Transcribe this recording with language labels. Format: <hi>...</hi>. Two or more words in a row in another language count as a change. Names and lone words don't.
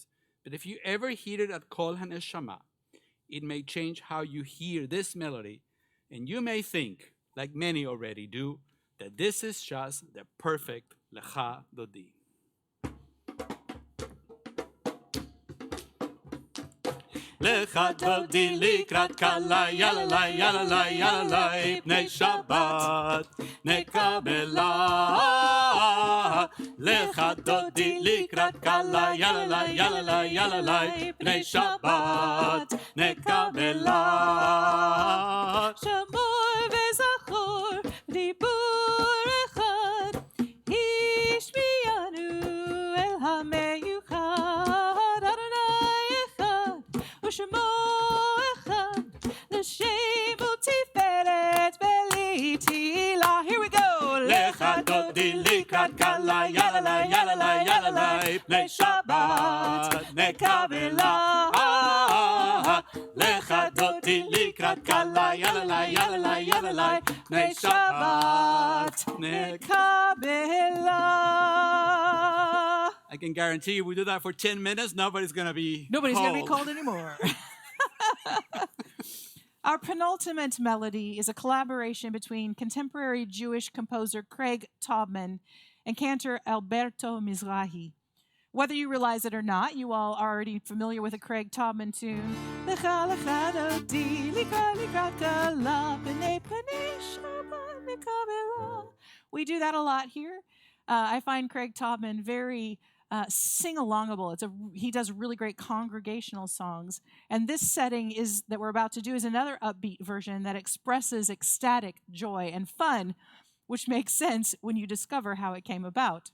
<en>But if you ever hear it at Kol HaNeshama, it may change how you hear this melody, and you may think, like many already do, that this is just the perfect Lecha Dodi.</en> <he>לכה דודי לקראת כלה יאללה יאללה יאללה פני שבת נקבלה. לכה דודי לקראת כלה יאללה יאללה יאללה פני שבת נקבלה. Shamor וזכור דיבור אחד השמיענו אל המיוחד אדוני אחד ושמו אחד לשם ותפארת בלי תהילה.</he> <en>Here we go.</en> <he>לך דודי לקראת קלה יאללה יאללה יאללה פני שבת נקבלה. לך דודי לקראת קלה יאללה יאללה יאללה פני שבת נקבלה.</he> <en>I can guarantee you, we do that for 10 minutes, nobody's going to be cold anymore. Our penultimate melody is a collaboration between contemporary Jewish composer Craig Taubman and cantor Alberto Mizrahi. Whether you realize it or not, you all are already familiar with a Craig Taubman tune.</en> <he>לכה לכה דודי לקראת לקראת כלה בני פני שבת נקבלה.</he> <en>We do that a lot here. I find Craig Taubman very sing-alongable. He does really great congregational songs. And this setting that we're about to do is another upbeat version that expresses ecstatic joy and fun, which makes sense when you discover how it came about.</en>